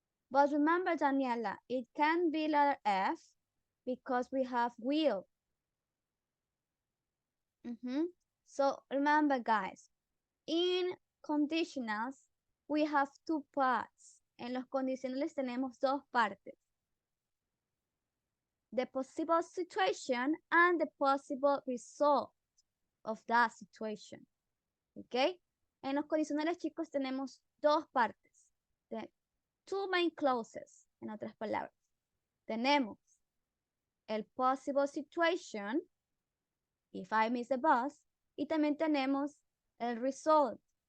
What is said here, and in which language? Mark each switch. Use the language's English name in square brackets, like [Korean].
[English] But remember, Daniela, it can be letter F because we have will. So remember, guys, in conditionals, we have two parts. [Spanish] En los condicionales tenemos dos partes. [English] The possible situation and the possible result of that situation. ¿Ok? [Spanish] En los condicionales, chicos, tenemos dos partes. [English] The two main clauses, [Spanish] en otras palabras. Tenemos el [English] possible situation, if I miss the bus, [Spanish] y también tenemos el result.